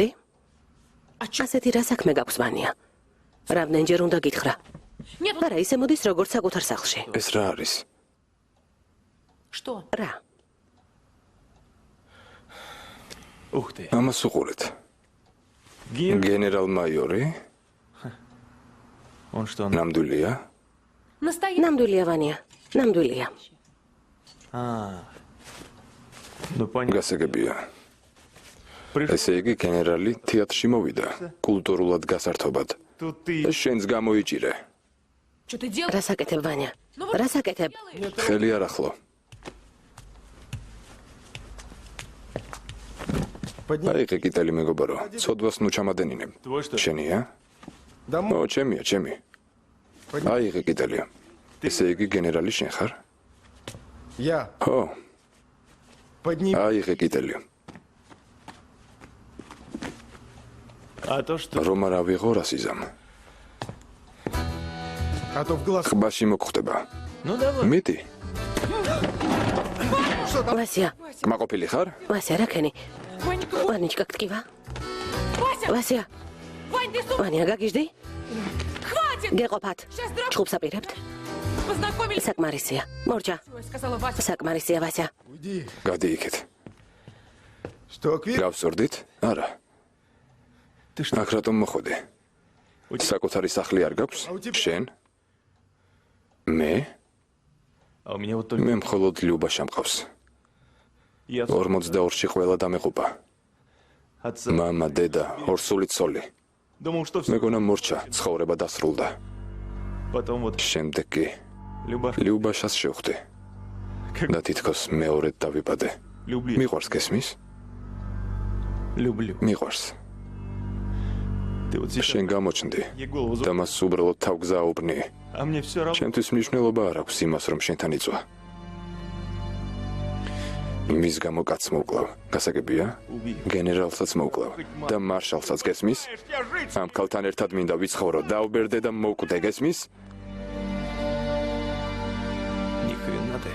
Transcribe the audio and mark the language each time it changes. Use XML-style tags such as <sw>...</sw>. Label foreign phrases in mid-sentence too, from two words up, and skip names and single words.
<ka>ასეთი რა საქმე გაქვს ვანია? რამდენჯერ უნდა გითხრა? არა, ისე მოდის როგორც საკუთარ სახლში. ეს რა არის?</ka> <ru>Что?</ru> <ka>რა?</ka> <ru>Ух ты.</ru> <ka>ამას უყურეთ. გენერალ-მაიორი</ka> <ru>Он что?</ru> <ka>ნამდვილია?</ka> <ru>Настоящий.</ru> <ka>ნამდვილია ვანია, ნამდვილია.</ka> <ru>Ну понятно.</ru> <ka>გასაგებია.</ka> <ru>Пришел.</ru> <ka>ესე იგი გენერალი თეატრში მოვიდა კულტურულად გასართობად.</ka> <ru>Тут ты.</ru> <ka>ეს შენს გამოიჭირე.</ka> <ru>Что ты делаешь?</ru> <ka>რა საკეთებ ვანია? რა საკეთებ? ხელი არ ახლო. აიღე კიტელი მეგობარო. ცოდვას ნუ ჩამადენინებ.</ka> <ru>Твой что?</ru> <ka>შენია? ო, ჩემია, ჩემი. აიღე კიტელი. ესე იგი გენერალი შენ ხარ?</ka> <ru>Я.</ru> <ka>ხო,</ka> <ru>Подними.</ru> <ka>აიღე კიტელი.</ka> <ru>А то что?</ru> <ka>რომ არ ავიღო რასიზამ.</ka> <ru>А то в глаз.</ru> <ka>ხბაში მოგხვდება.</ka> <ru>Ну давай.</ru> <ka>მიდი. ვასია, კმაყოფილი ხარ? ვასია, რა ქენი?</ka> <ru>Ванька,</ru> <ka>ვანიჩკა გტკივა?</ka> <ru>Вася!</ru> <ka>ვასია,</ka> <ru>Вань, ты что?</ru> <ka>ვანია გაგიჟდი?</ka> <ru>Хватит!</ru> <ka>გეყოფათ.</ka> <ru>Сейчас драку</ru> <ka>ჩხუბს აპირებთ?</ka> <ru>познакомились.</ru> <ka>საკმარისია. მორჩა,</ka> <ru>Ой, сказала Вася.</ru> <ka>საკმარისია ვასია.</ka> <ru>Уйди.</ru> <ka>გადი იქეთ.</ka> <ru>Что, Квир?</ru> <ka>გავსურდით? არა.</ka> <ru>Ты что?</ru> <ka>აქ რატომ მოხვედი? საკუთარი სახლი არ გაქვს? შენ? მე?</ka> <ru>А у меня вот только.</ru> <ka>მე მხოლოდ ლიუბაშა მყავს.</ka> <ru>Я</ru> <ka>42-ში ყველა დამეყובה.</ka> <ru>отца.</ru> <ka>მამა, დედა, ორსული ცოლი.</ka> <ru>Думал, что все.</ru> <ka>მეგონა მორჩა, ცხოვრება დასრულდა.</ka> <ru>Потом вот</ru> <ka>შემდეგ კი</ka> <ru>Любаш.</ru> <ka>ლიუბაშას შევხვდი. და თითქოს მეორედ დავიბადე.</ka> <ru>Люблю.</ru> <ka>მიყვარს გესმის?</ka> <ru>Люблю.</ru> <ka>მიყვარს.</ka> <ru>Ты вот сейчас.</ru> <ka>შენ გამოჩნდი</ka> <ru>Я голову</ru> <ka>და</ka> <ru>за.</ru> <ka>მას უბრალოდ თავგზააუბნი.</ka> <ru>А мне все равно.</ru> <ka>ჩემთვის მნიშვნელობა არ აქვს იმას, რომ შენთან იწვა. მის გამო კაცს მოვკლავ. გასაგებია?</ka> <ru>Убей.</ru> <ka>გენერალსაც მოვკლავ და მარშალსაც გესმის?</ka> <ru>Я жить.</ru> <ka>ამ ქალთან ერთად მინდა ვიცხოვრო, დავბერდე და მოვკვდე, გესმის?</ka> <ru>Ни хрена ты.</ru>